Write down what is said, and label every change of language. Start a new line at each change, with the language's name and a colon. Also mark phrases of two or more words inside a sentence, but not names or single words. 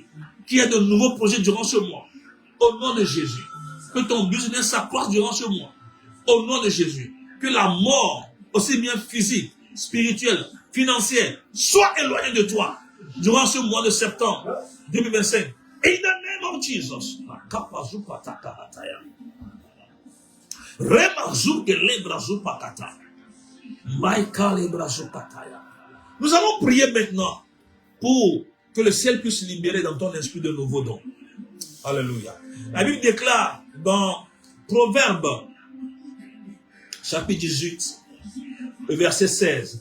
French: Qu'il y ait de nouveaux projets durant ce mois. Au nom de Jésus. Que ton business s'accroisse durant ce mois. Au nom de Jésus. Que la mort, aussi bien physique, spirituelle, financière, soit éloignée de toi durant ce mois de septembre 2025.
English: In the name of Jesus.
French: Nous allons prier maintenant pour que le ciel puisse libérer dans ton esprit de nouveaux dons. Alléluia. La Bible déclare dans Proverbes chapitre 18, le verset 16.